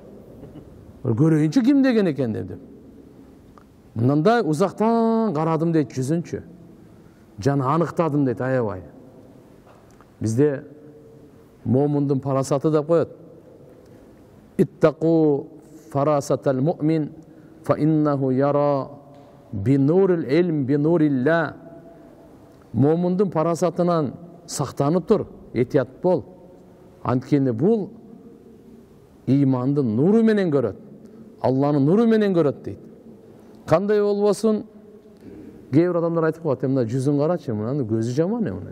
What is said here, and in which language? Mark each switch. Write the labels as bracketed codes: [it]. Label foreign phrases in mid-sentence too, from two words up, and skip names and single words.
[ky] Көрөйүнчү ким деген экен деп. Мындай узактан карадым дейт, жүзүнчү. Жана аныктадым дейт, аябай. Бизде момундун парасаты деп коет. [ar] اتقوا فراسة المؤمن فإنه يرى بنور العلم بنور الله. [ky] Момундун парасатынан сактанып тур, этият бол. Анткени бул имандын нуру менен көрөт. Алланын нуру менен көрөт дейт. Кандай болбосун? Кээ бир адамдар айтып коет, мына жүзүн карачы, мынанын көзү жаман эмне.